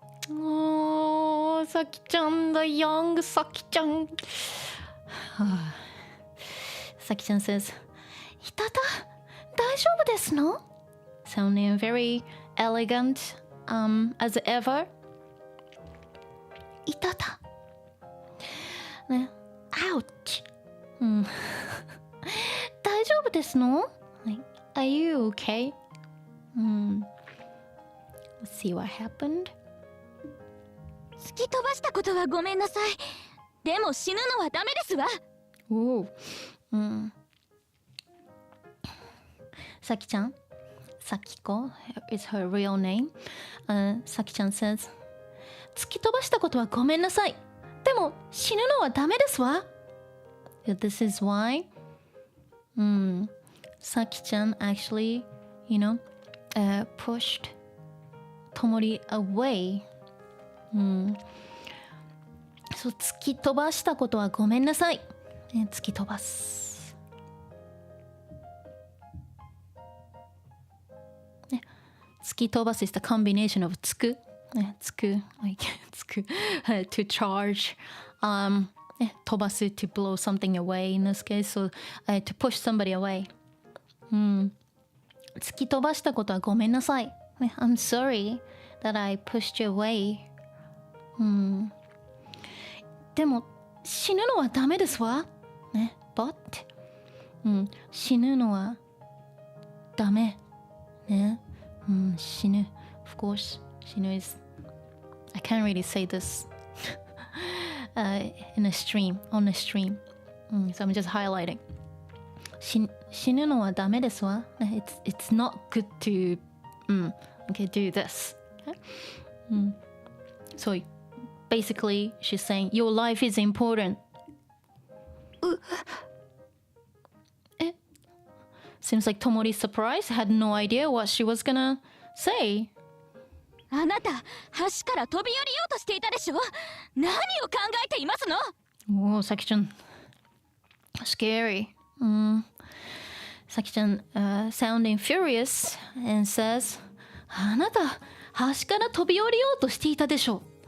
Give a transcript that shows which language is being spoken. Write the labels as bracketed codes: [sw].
[en] Oh, さきちゃん the young さきちゃん。さきちゃん says, [ja] いたた、大丈夫ですの? [en] Sounding very elegant, as ever. [ja] いたた。 [en] ね、ouch. [ja] 大丈夫ですの? [en] Like, are you okay? Let's see what happened. [ja] 突き飛ばしたことはごめんなさい。でも死ぬのはダメですわ。 [en] Ooh. Saki-chan, Sakiko is her real name. Saki-chan says, [ja] 突き飛ばしたことはごめんなさい。でも死ぬのはダメですわ。 [en] This is why Saki-chan actually, pushed Tomori away. [ja] そう、突き飛ばしたことはごめんなさい。ね、突き飛ばす。 [en] ね、突き飛ばす is the combination of つく。ね、つく。like つく。to charge. ね、飛ばす to blow something away in this case. So, to push somebody away. [ja] 突き飛ばしたことはごめんなさい。 [en] ね、I'm sorry that I pushed you away. [ja] でも死ぬのはダメですわ。ね、 [en] but、 [ja] 死ぬのはダメ。ね、死ぬ。 [en] Of course, 死ぬ is... I can't really say this in a stream, on a stream. So I'm just highlighting. [ja] 死ぬのはダメですわ。 [en] It's not good to, okay, do this. Okay? So basically, she's saying, your life is important. Seems like Tomori's surprised, had no idea what she was gonna say. [ja] あなた、橋から飛び降りようとしていたでしょ。何を考えていますの？ [en] Oh, Saki-chan. Scary. Saki-chan sounding furious and says, [ja] あなた、橋から飛び降りようとしていたでしょ。